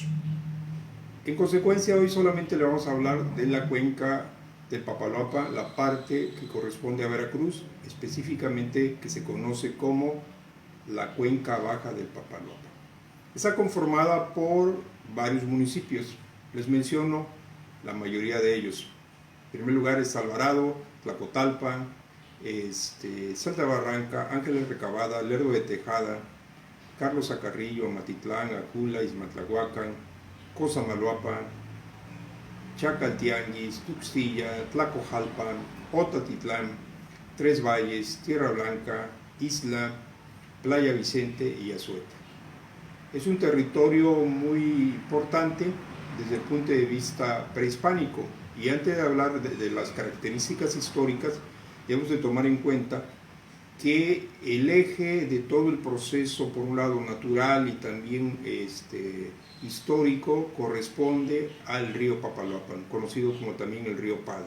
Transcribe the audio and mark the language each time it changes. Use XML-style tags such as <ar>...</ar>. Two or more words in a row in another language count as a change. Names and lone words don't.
<es>En consecuencia, hoy solamente le vamos a hablar de la cuenca del Papaloapan, la parte que corresponde a Veracruz, específicamente que se conoce como la cuenca baja del Papaloapan. Está conformada por varios municipios. Les menciono la mayoría de ellos. En primer lugar es Alvarado, Tlacotalpan, Salta Barranca, Ángeles Recabada, Lerdo de Tejada, Carlos Acarrillo, Amatitlán, Acula, Izmatlahuacan, Cosamaloapan, Chacaltianguis, Tuxtilla, Tlacojalpan, Otatitlán, Tres Valles, Tierra Blanca, Isla, Playa Vicente y Azueta. Es un territorio muy importante desde el punto de vista prehispánico, y antes de hablar de las características históricas, debemos de tomar en cuenta que el eje de todo el proceso, por un lado natural y también histórico, corresponde al río Papaloapan, conocido como también el río Padre.</es>